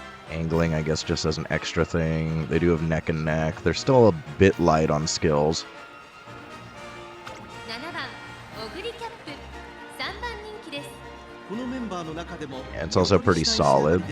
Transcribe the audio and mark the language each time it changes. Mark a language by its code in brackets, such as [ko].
[en] Angling, I guess, just as an extra thing. They do have neck and neck. They're still a bit light on skills. [ja] 7番オグリキャップ、3番人気です。 [en] Yeah, it's also pretty solid.